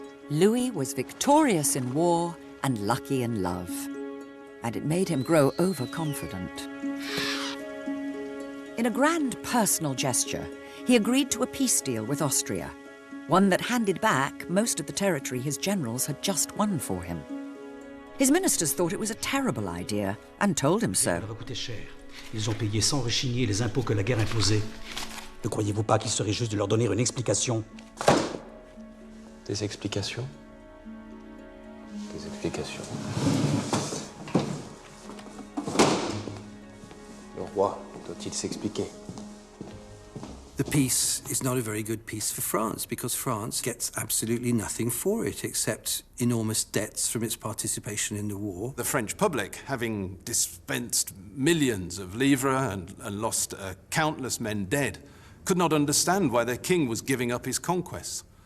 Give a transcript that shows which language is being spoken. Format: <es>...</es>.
<en>Louis was victorious in war and lucky in love, and it made him grow overconfident. In a grand personal gesture, he agreed to a peace deal with Austria, one that handed back most of the territory his generals had just won for him. His ministers thought it was a terrible idea and told him so.</en> <fr>Ça va coûter cher. Ils ont payé sans rechigner les impôts que la guerre imposait. Ne croyez-vous pas qu'il serait juste de leur donner une explication? Des explications? Des explications. Le roi doit-il s'expliquer?</fr> <en>The peace is not a very good peace for France because France gets absolutely nothing for it except enormous debts from its participation in the war. The French public, having dispensed millions of livres and lost countless men dead, could not understand why their king was giving up his conquests.</en>